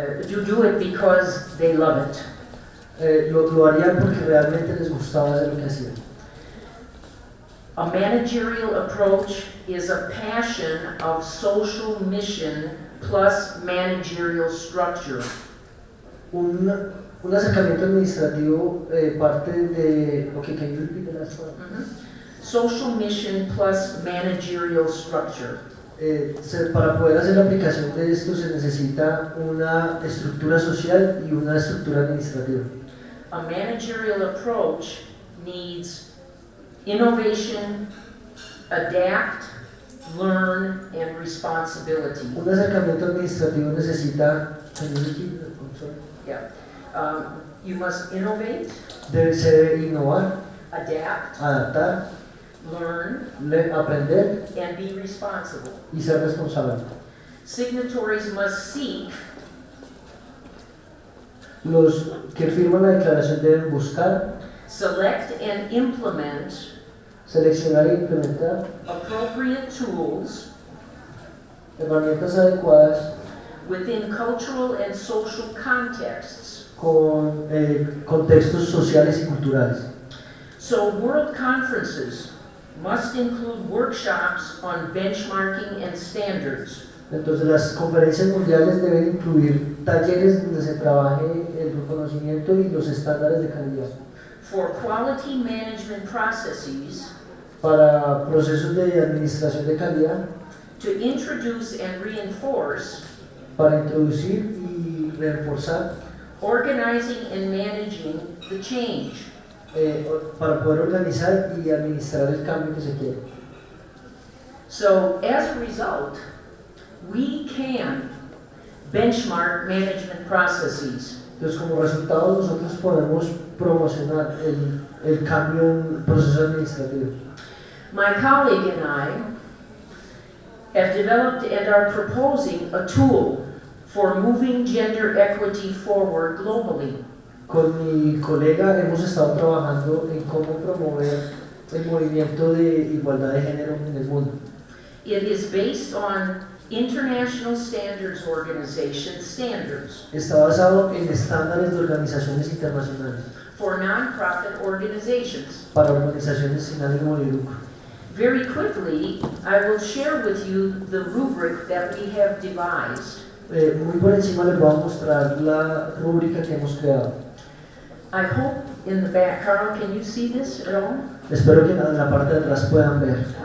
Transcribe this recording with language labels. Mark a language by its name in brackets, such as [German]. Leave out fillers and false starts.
[English] You do it because they love it. [Spanish] Lo harían porque realmente les gustaba hacer lo que hacían. [English] A managerial approach is a passion of social mission plus managerial structure. [Spanish] Un acercamiento administrativo parte de... [English] Ok, can you repeat the last one? Social mission plus managerial structure. [Spanish] Para poder hacer la aplicación de esto se necesita una estructura social y una estructura administrativa. [English] A managerial approach needs innovation, adapt, learn, and responsibility. [Spanish] Un acercamiento administrativo necesita... [English] Can you repeat? I'm sorry. Yeah. You must innovate, [Spanish] Se debe innovar, [English] adapt, [Spanish] adaptar, [English] learn, [Spanish] aprender [English] and be responsible. [Spanish] y ser responsable. [English] Signatories must seek, [Spanish] Los que firman la declaración deben buscar, [English] select, and implement [Spanish] seleccionar e implementar [English] appropriate tools [Spanish] herramientas adecuadas [English] within cultural and social contexts. [Spanish] con contextos sociales y culturales. [English] So world conferences must include workshops on benchmarking and standards. [Spanish] Entonces las conferencias mundiales deben incluir talleres donde se trabaje el reconocimiento y los estándares de calidad. [English] For quality management processes, [Spanish] Para procesos de administración de calidad, [English] to introduce and reinforce [Spanish] para introducir y reforzar, [English] organizing and managing the change. [Spanish] para poder organizar y administrar el cambio que se quiere. [English] So as a result, we can benchmark management processes. [Spanish] Entonces, como resultado, nosotros podemos promocionar el cambio en proceso administrativo. [English] My colleague and I have developed and are proposing a tool for moving gender equity forward globally. [Spanish] Con mi colega hemos estado trabajando en cómo promover el movimiento de igualdad de género en el mundo. [English] It is based on International Standards Organization standards [Spanish] Está basado en estándares de organizaciones internacionales [English] for nonprofit organizations. [Spanish] para organizaciones sin ánimo de lucro. [English] Very quickly, I will share with you the rubric that we have devised. [Spanish] Muy por encima les voy a mostrar la rúbrica que hemos creado. [English] I hope in the back, Carl, can you see this at all? [Spanish] Espero que en la parte de atrás puedan ver.